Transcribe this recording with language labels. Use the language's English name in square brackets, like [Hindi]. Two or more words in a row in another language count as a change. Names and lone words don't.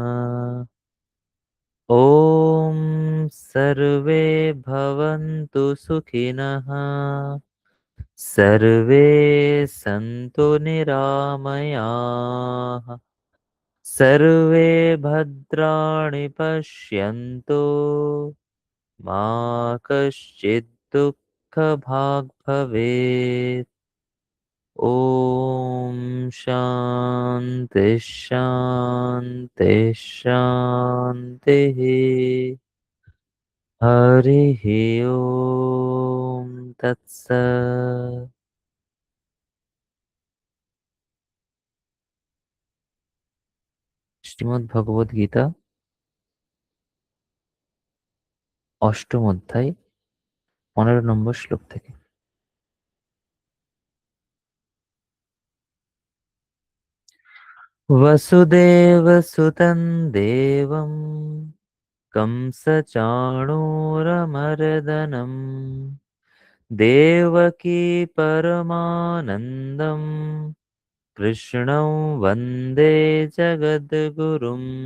[Sanskrit] ॐ सर्वे भवन्तु सुखिनः सर्वे सन्तु निरामयाः सर्वे भद्राणि पश्यन्तु मा कश्चित् दुःखभाग् भवेत् ॐ शान्ति शान्ति शान्तिः हरिः ॐ तत्सत् শ্রীমদ্ ভগবদ গীতা [Bangla] অষ্টম অধ্যায় 15 নম্বর শ্লোক থেকে [Sanskrit] वसुदेवसुतं देवं कंसचाणूरमर्दनं देवकी परमानन्दं कृष्णं वन्दे जगद्गुरुम्